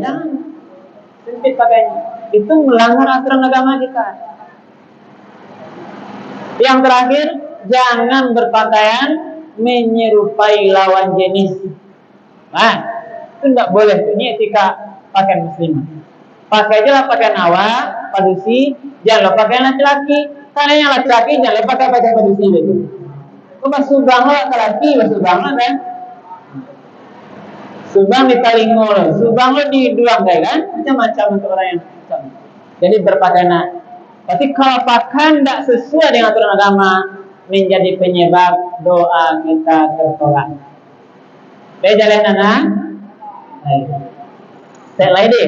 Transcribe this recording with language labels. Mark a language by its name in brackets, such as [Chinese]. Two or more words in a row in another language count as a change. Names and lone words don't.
[Indonesian] Jangan sempit pakaiannya. Itu melanggar aturan agama kita. Yang terakhir, jangan berpakaian menyerupai lawan jenis. Nah, itu tidak boleh. Ini etika pakaian muslimah. [Minangkabau] Pakai aja lah pakaian awak, padusi. [Indonesian] Jangan lupa pakaian laki-laki. Karena yang laki-laki jangan lupa pakai pakaian padusi itu. [Minangkabau] Kau subang lo laki-laki, subang lo kan? Subang di Talingo, subang lo di Duang kan? [Indonesian] Macam-macam untuk orang yang macam. Jadi berpakaian. Tapi kalau pakaian tidak sesuai dengan aturan agama, menjadi penyebab doa kita tertolak. Baik jalan anak. Saya lain deh.